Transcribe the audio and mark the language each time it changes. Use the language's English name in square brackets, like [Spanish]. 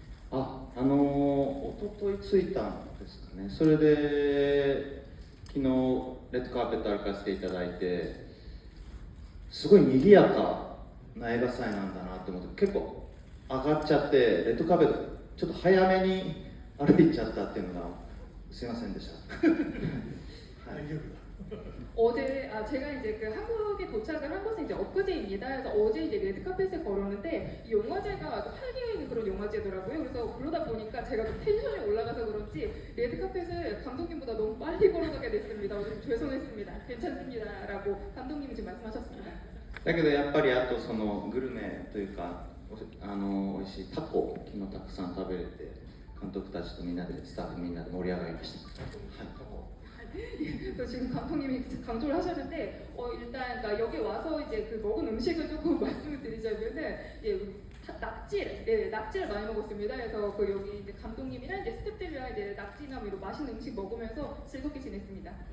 [Japanese] 一昨日着いたんですかね。それで昨日レッドカーペット歩かせていただいて、すごい賑やかな映画祭なんだなって思って、結構上がっちゃってレッドカーペットちょっと早めに歩いちゃったっていうのがすいませんでした。はい。 [Korean] 어제 제가 이제 그 한국에 도착을 한 것은 이제 엊그제입니다. 그래서 어제 이제 레드카펫에 걸었는데 이 영화제가 아주 활기가 있는 그런 영화제더라고요. 그래서 그러다 보니까 제가 좀 텐션이 올라가서 그런지 레드카펫을 감독님보다 너무 빨리 걸어가게 됐습니다. 좀 죄송했습니다. 괜찮습니다라고 감독님이 지금 말씀하셨습니다. [Japanese] だけどやっぱりあとそのグルメというか美味しいタコ昨日たくさん食べれて監督たちとみんなでスタッフみんなで盛り上がりました。はい。 [Korean] 지금 감독님이 강조를 하셨는데 일단 그러니까 여기 와서 이제 그 먹은 음식을 조금 말씀을 드리자면은 낙지를 많이 먹었습니다. 그래서 그 여기 이제 감독님이랑 이제 스태프들이랑 이제 낙지나 뭐 이런 맛있는 음식 먹으면서 즐겁게 지냈습니다.